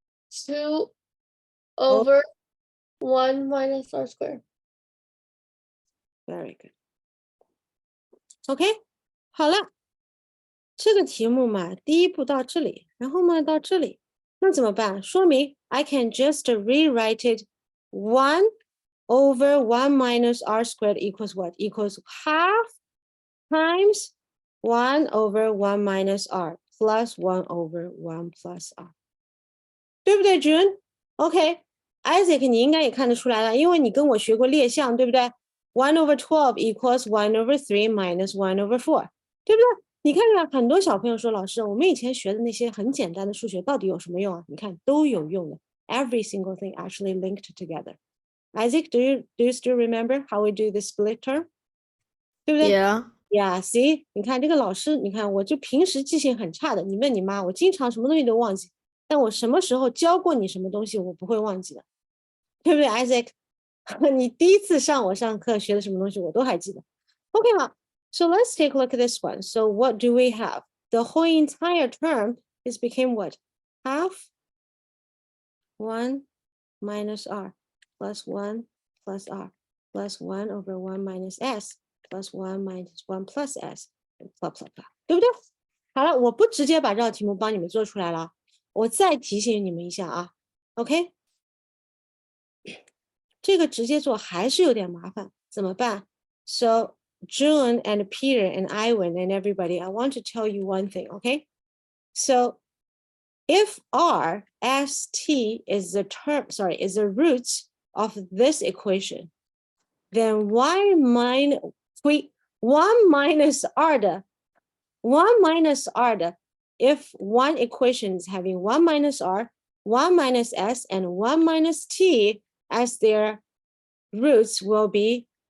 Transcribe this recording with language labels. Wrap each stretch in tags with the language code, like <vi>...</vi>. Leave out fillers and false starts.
<en>2 over 1 minus r squared. Very good.</en> <zh>OK，好了，这个题目嘛，第一步到这里，然后嘛到这里，那怎么办？说明</zh> <en>I can just rewrite it 1 over 1 minus r squared equals what? Equals half times 1 over 1 minus r plus 1 over 1 plus r，</en> <zh>对不对</zh> <en>June？OK，Isaac，</en> <zh>你应该也看得出来了，因为你跟我学过列项，对不对？</zh> <en>1 over 12 equals 1 over 3 minus 1 over 4，对不对？</en> <zh>你看看，很多小朋友说，老师，我们以前学的那些很简单的数学到底有什么用啊？你看都有用的。</zh> <en>Every single thing actually linked together. Isaac, do you still remember how we do the split term？</en> <zh>对不对</zh> <en>Yeah. Yeah, see，</en> <zh>你看这个老师，你看我就平时记性很差的，你问你妈，我经常什么东西都忘记，但我什么时候教过你什么东西，我不会忘记的，对不对，Isaac？你第一次上我上课学的什么东西，我都还记得。 OK 好。</zh> <en>So let's take a look at this one. So what do we have? The whole entire term is became what? Half 1 minus r plus 1 plus r plus 1 over 1 minus s plus 1 minus 1 plus s blah blah blah，</en> <zh>对不对？好了，我不直接把这道题目帮你们做出来了，我再提醒你们一下啊。</zh> <en>OK，</en> <zh>这个直接做还是有点麻烦，怎么办</zh> <en>？So June and Peter and Iwan and everybody, I want to tell you one thing, okay? So if R S T is the root of this equation, then 1 minus R 的 1 minus R 的 if one equation is having 1 minus R, 1 minus S, and 1 minus T as their roots will be</en>